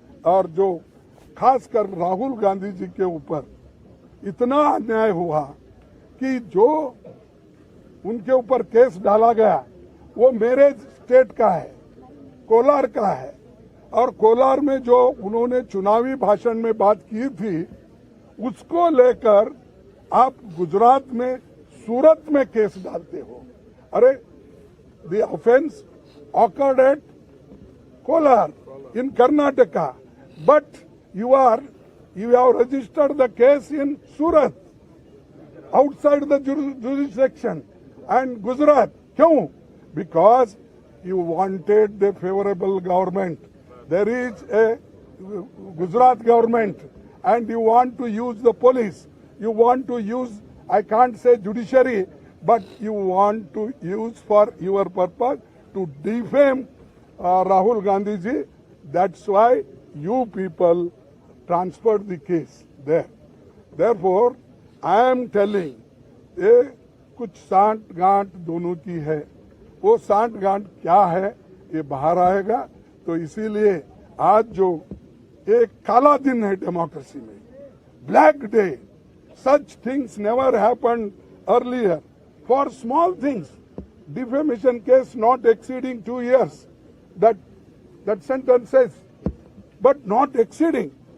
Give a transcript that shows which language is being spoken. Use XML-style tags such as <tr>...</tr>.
<hi>और जो खासकर राहुल गांधी जी के ऊपर इतना अन्याय हुआ कि जो उनके ऊपर केस डाला गया वो मेरे स्टेट का है, कोलार का है। और कोलार में जो उन्होंने चुनावी भाषण में बात की थी, उसको लेकर आप गुजरात में, सूरत में केस डालते हो।</hi> <en>अरे the offence occurred at Kolar in Karnataka, but you have registered the case in Surat, outside the jurisdiction, and Gujarat.</en> <hi>क्यों?</hi> <en>Because you wanted the favorable government. There is a Gujarat government, and you want to use the police. You want to use, I can't say judiciary, but you want to use for your purpose to defame Rahul Gandhi ji. That's why you people transferred the case there. Therefore, I am telling,</en> <hi>ये कुछ सांठ गांठ दोनों की है। वो सांठ गांठ क्या है ये बाहर आएगा। तो इसीलिए आज जो एक काला दिन है डेमोक्रेसी में,</hi> <en>Black day, such things never happened earlier for small things, defamation case not exceeding 2 years, that sentence says, but not exceeding.</en>